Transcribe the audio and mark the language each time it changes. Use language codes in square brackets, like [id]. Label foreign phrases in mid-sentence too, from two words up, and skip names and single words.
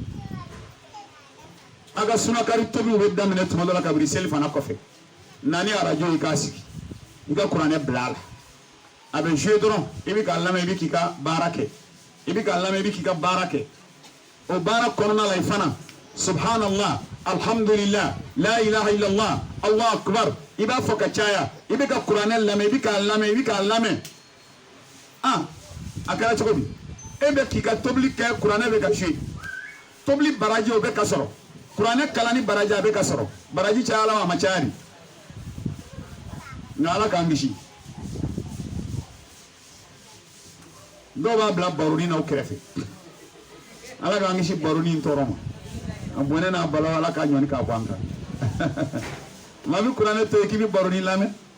[bm] a ka sunakari tobiw bɛ daminɛ tuma dɔ la kabini seli fana kɔfɛ naani arajo i k'a sigi i ka kuranɛ bila a la a bɛ jouer dɔrɔn i bɛ k'a lamɛn i bɛ k'i ka baara kɛ o baara kɔnɔna la i fana [ar] سبحان الله الحمد لله لا إله إلا الله الله أكبر [bm] i b'a fɔ ka caya i bɛ ka kuranɛ lamɛn i bɛ k'a lamɛn a kɛra cogo di e bɛ k'i ka tobili kɛ kuranɛ bɛ ka jouer tobili baraji o bɛ ka sɔrɔ kuranɛ kalan ni baraji a bɛ ka sɔrɔ baraji cayala wa a ma caya de nka ala k'an kisi dɔw b'a bila baronin n'aw kɛrɛfɛ ala k'an kisi baronin tɔɔrɔ ma a bonya n'a balo ala k'a ɲɔni k'a bɔ an kan maa bɛ kuranɛ to yen k'i bɛ baronin lamɛn